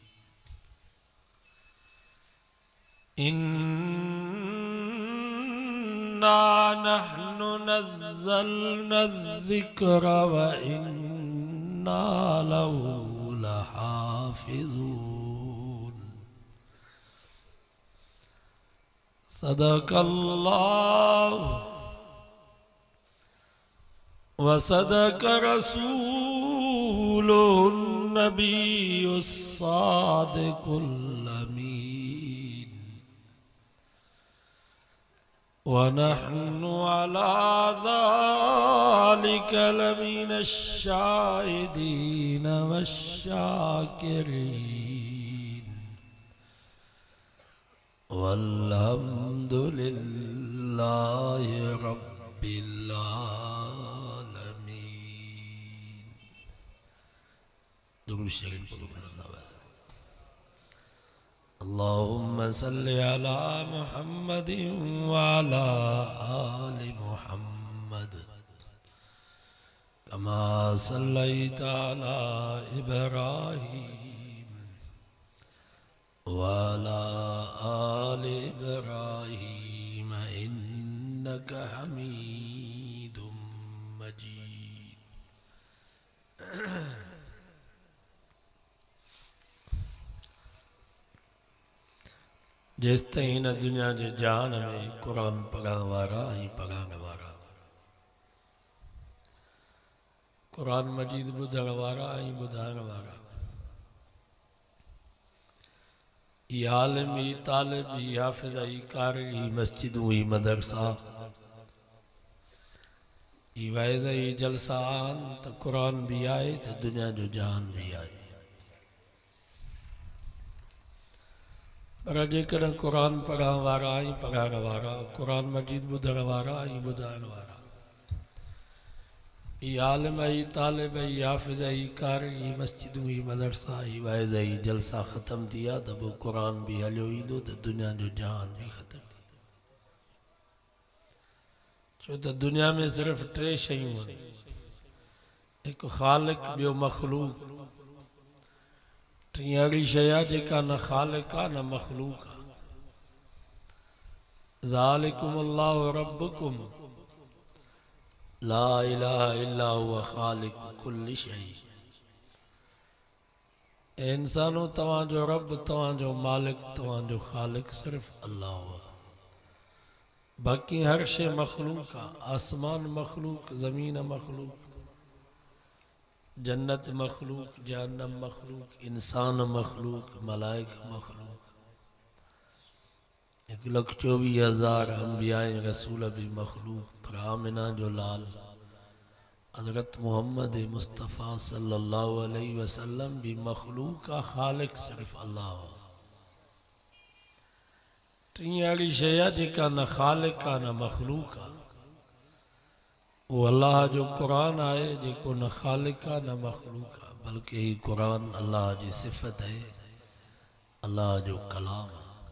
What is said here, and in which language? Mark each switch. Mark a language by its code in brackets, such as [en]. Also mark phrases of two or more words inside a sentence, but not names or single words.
[ar] إنا نحن نزلنا الذكر وإنا له لحافظون. صدق الله وصدق رسوله النبي الصادق الأمين. ونحن على ذلك لمن الشاهدين والشاكرين. والحمد لله رب العالمين. [ur] درود شریف پڑھو. [ar] اللهم صل على محمد وعلى آل محمد كما صليت على إبراهيم وعلى آل إبراهيم إنك حميد مجيد. [sd] जेस ताईं हिन दुनिया जे जान में कुरान पढ़ण वारा ऐं पढ़ाइण वारा, कुरान मजीद ॿुधण वारा ऐं ॿुधाइण वारा, ई आलिम ई तालिब ई हाफिज़ ई कारी ई मस्जिदूं ई मदरसा ई वाइज़ ई जलसा आन त कुरान भी आए त दुनिया जो जहान भी आए। पर जेकॾहिं क़ुरान पढ़ण वारा ऐं पढ़ाइण वारा, क़ुरान मजीद ॿुधण वारा ऐं ॿुधाइण वारा, ई आलिम ई तालिब ई हाफ़िज़ ई कारी ई मस्जिदूं ई मदरसा ई वाइज़ ई जलसा ख़तमु थी विया त पोइ क़ुरान बि हलियो ईंदो त दुनिया जो जहान बि ख़तमु थी। छो त दुनिया में सिर्फ़ु टे शयूं आहिनि, हिकु ख़ालिक, ॿियो मख़लूक, टी अहिड़ी शइ आहे जेका न ख़ालिक आहे न मख़लूक आहे। [ar] ذلكم الله ربكم لا إله إلا هو خالق كل شيء. [sd] ए इंसानो, तव्हांजो रब, तव्हांजो मालिक, तव्हांजो ख़ालिक सिर्फ़ु अल्लाह आहे। बाक़ी हर शइ मख़लूक आहे। आसमान मख़लूक, ज़मीन मख़लूक, जन्नत मखलूक, जहन्नम मखलूक, इंसान मखलूक, मलाइका मखलूक, 1,24,000 अंबिया रसूल भी मखलूक। पर आमिना जो लाल हज़रत मोहम्मद मुस्तफ़ा [ar] صلى الله عليه وسلم [sd] भी मखलूक का ख़ालिक सिर्फ़ अल्लाह। टी अहिड़ी शइ आहे जेका न ख़ालिक आहे न मखलूक आहे। वो अल्लाह जो कुरान आहे जेको न ख़ालिक आहे न मखलूक आहे, बल्कि ही कुरान अल्लाह जी सिफ़त है, अल्लाह जो कलाम आहे।